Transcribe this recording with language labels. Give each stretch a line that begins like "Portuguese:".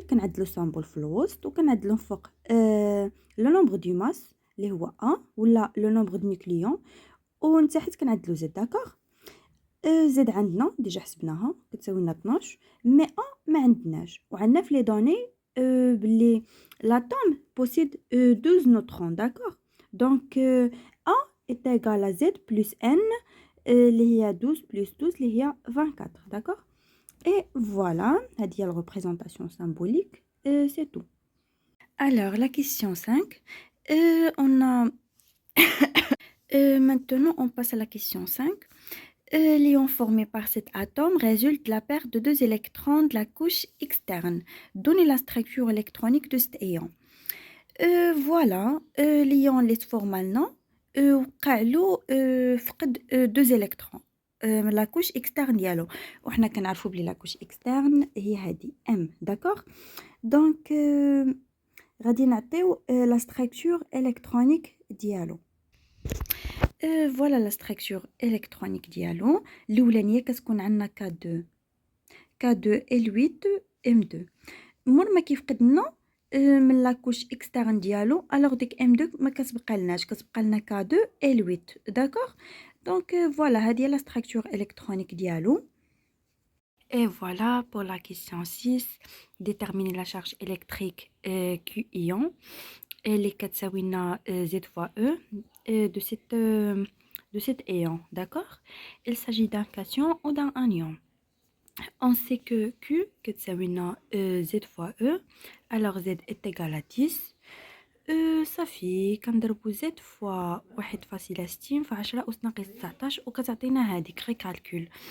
Arabic: كنعدلو سامبول في الوسط وكنعدلو فوق لو نومبر دو ماس اللي هو 1 ولا لو نومبر دو نيوكليون ومن تحت كنعدلو زد. داكوغ. زد عندنا ديجا حسبناها كتساوي لنا 12 مي ما عندناش وعندنا في لي دوني بلي
French: l'atome possède 12 neutrons. D'accord. Donc A est égal à Z plus N اللي هي 12 plus 12 اللي هي 24. D'accord. Et voilà, هذه la représentation symbolique. C'est tout. Alors la question 5. On a maintenant on passe à la question 5. L'ion formé par cet atome résulte de la perte de 2 électrons de la couche externe. Donnez la structure électronique de cet ion.
Arabic: Voilà, l'ion اللي تفورما لنا وقع له فقد 2 électrons من la couche externe ديالو وحنا كنعرفوا بلي la couche externe هي هذه M.
French: D'accord. Donc غادي نعطيو la structure électronique ديالو.
Arabic: Voilà la structure électronique ديالو. الأولانية كتكون عندنا K2 L8 M2. مور ما كيفقد لنا من لاكوش اكسترن ديالو الوغ ديك M2 ما كتبقى لناش كتبقى لنا K2 L8.
French: داكوغ. دونك فوالا هذه هي لا structure électronique ديالو. Et voilà pour la question 6. Déterminer la charge électrique Q ion. Elle est
Arabic: كتساوي لنا
French: Z fois E de cet ion. D'accord. Il s'agit d'un cation ou d'un anion. On sait que Q
Arabic: كتساوي لنا
French: Z fois E. Alors Z est égal à 10.
Arabic: صافي كنضربو Z fois 1.60 في 10 أس ناقص 19 وكتعطينا هذيك غير كالكول.